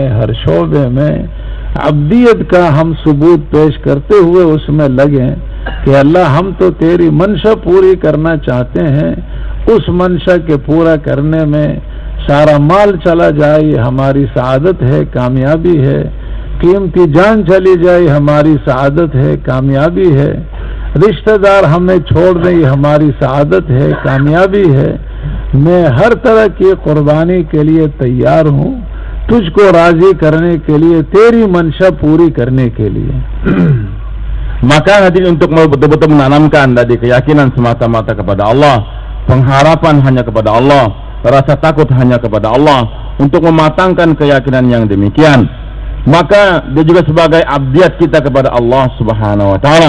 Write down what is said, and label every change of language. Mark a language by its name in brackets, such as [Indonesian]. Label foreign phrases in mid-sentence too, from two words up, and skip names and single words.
[Urdu] ہر شعبے میں عبدیت کا ہم ثبوت پیش کرتے ہوئے اس میں لگیں کہ اللہ ہم تو تیری منشا پوری کرنا چاہتے ہیں، اس منشا کے پورا کرنے میں سارا مال چلا جائے یہ ہماری سعادت ہے، کامیابی ہے، قیمتی جان چلی جائے ہماری سعادت ہے، کامیابی ہے، رشتہ دار ہمیں چھوڑ دیں یہ ہماری سعادت ہے، کامیابی ہے. میں ہر طرح کی قربانی کے لیے تیار ہوں، تجھ کو راضی کرنے کے لیے، تیری منشا پوری کرنے کے لیے. [Indonesian] Maka hadirin, untuk betul-betul menanamkan dari keyakinan semata-mata kepada Allah, pengharapan hanya kepada Allah, rasa takut hanya kepada Allah, untuk mematangkan keyakinan yang demikian, maka dia juga sebagai abdiat kita kepada Allah [Arabic] سبحانه وتعالى.